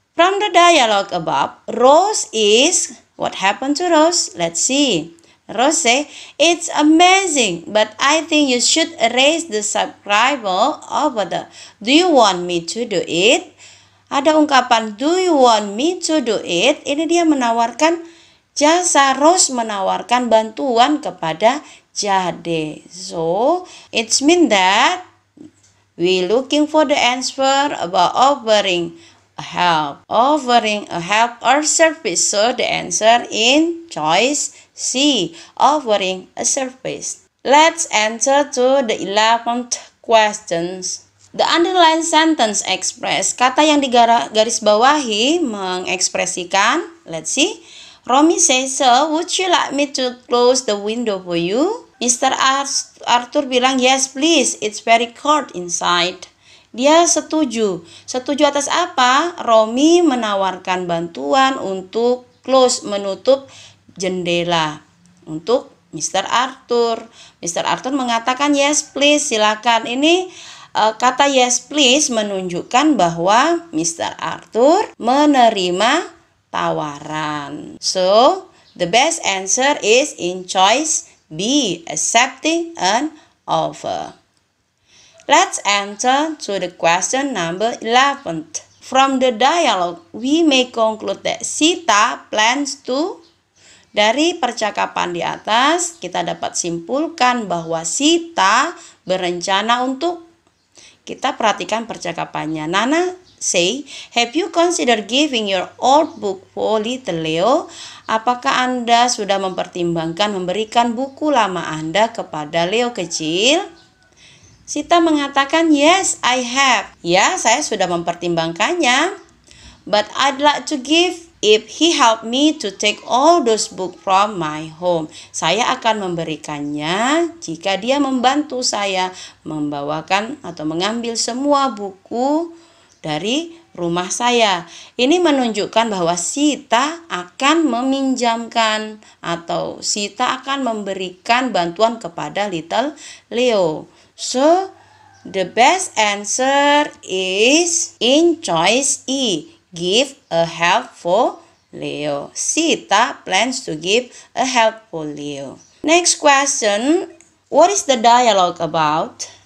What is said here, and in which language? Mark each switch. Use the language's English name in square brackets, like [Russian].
[English] From the dialogue above, Rose is, what happened to Rose? Let's see. Rose say, it's amazing, but I think you should erase the subscriber over there. Do you want me to do it? [Indonesian] Ada ungkapan [English] do you want me to do it? [Indonesian] Ini dia menawarkan jasa. Rose menawarkan bantuan kepada Jade. [English] So, it's mean that we looking for the answer about offering a help. Offering a help or service. So, the answer in choice C, offering a service. Let's answer to the 11th questions. The underlined sentence express, [Indonesian] kata yang digaris bawahi mengekspresikan, [English] let's see. Romy says, so would you like me to close the window for you? Mr. Arthur [Indonesian] bilang, [English] yes please, it's very cold inside. [Indonesian] Dia setuju. Setuju atas apa? Romy menawarkan bantuan untuk [English] close, [Indonesian] menutup jendela untuk Mr. Arthur. Mr. Arthur mengatakan [English] yes please, [Indonesian] silakan. Ini kata [English] yes please [Indonesian] menunjukkan bahwa Mr. Arthur menerima tawaran. [English] So, the best answer is in choice B, accepting an offer. Let's enter to the question number 11. From the dialogue, we may conclude that Sita plans to. [Indonesian] Dari percakapan di atas, kita dapat simpulkan bahwa Sita berencana untuk. Kita perhatikan percakapannya. [English] Nana say, have you considered giving your old book for little Leo? [Indonesian] Apakah Anda sudah mempertimbangkan memberikan buku lama Anda kepada Leo kecil? [English] Sita [Indonesian] mengatakan, [English] yes, I have. [Indonesian] Ya, saya sudah mempertimbangkannya. [English] But I'd like to give if he help me to take all those books from my home. [Indonesian] Saya akan memberikannya jika dia membantu saya membawakan atau mengambil semua buku dari rumah saya. Ini menunjukkan bahwa Sita akan meminjamkan atau Sita akan memberikan bantuan kepada little Leo. [English] So, the best answer is in choice E, give a help for Leo. Sita plans to give a help for Leo. Next question, what is the dialogue about?